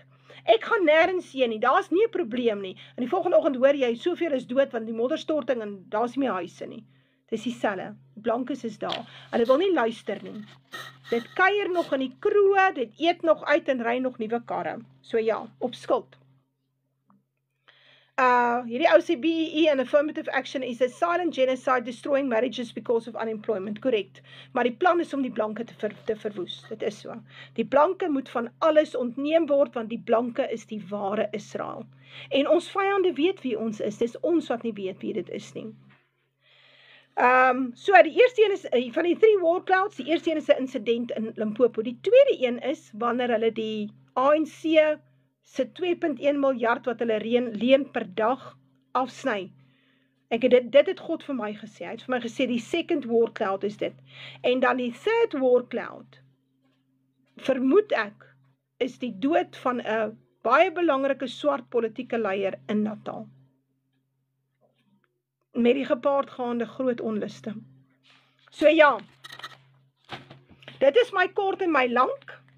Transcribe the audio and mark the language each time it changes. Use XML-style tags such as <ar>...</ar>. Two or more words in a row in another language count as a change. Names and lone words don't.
<af>Ek gaan nêrens heen nie, daar's nie 'n probleem nie. En die volgende oggend hoor jy, soveel is dood, want die modderstorting, en daar's nie meer huise nie. Dis dieselfde, die blankes is daar, hulle wil nie luister nie. Dit kuier nog in die kroeg, dit eet nog uit en ry nog nuwe karre. So ja, op skuld. Hierdie ou sê</af> <en>BEE and affirmative action is a silent genocide destroying marriages because of unemployment, correct.</en> <af>Maar die plan is om die blanke te verwoes, dit is so. Die blanke moet van alles ontneem word, want die blanke is die ware Israel. En ons vyande weet wie ons is, dis ons wat nie weet wie dit is nie. So die eerste een is, van die 3</af> <en>war clouds,</en> <af>die eerste een is 'n incident in Limpopo. Die tweede een is, wanneer hulle die ANC se 2.1 miljard wat hulle leen per dag afsny. Dit het God vir my gesê. Hy het vir my gesê, die</af> <en>second war cloud</en> <af>is dit. En dan die</af> <en>third war cloud,</en> <af>vermoed ek, is die dood van 'n baie belangrike swart politieke leier in Natal. Met die gepaardgaande groot onluste. So ja, dit is my kort en my lank.</af>